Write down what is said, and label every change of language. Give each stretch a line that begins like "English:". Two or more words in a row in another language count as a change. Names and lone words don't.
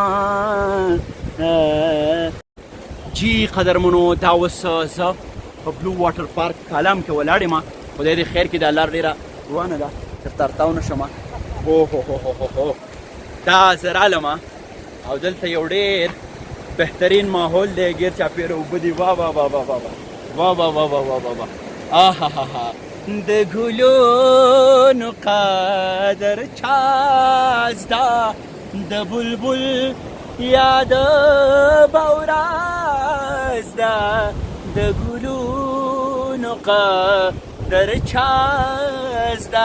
Pashto: جی قدرمنو، دا اوس زه په بلو واټر پارک کالام کې ولاړ یم. خدای دې خیر کړي، دا لار ډېره روانه ده، درته ارتاو نه شم. اوهوهوهوهو، دا زه رالم او دلته یو ډېر بهترین ماحول دی، ګیر چاپېره اوبه دي. وا وا وا وا وا وا وا وا وا وا وا وا آهاها، د ګلونو قدر چا زده، د بلبل یاد به ورځ ده، د ګلونو قدر چا زده.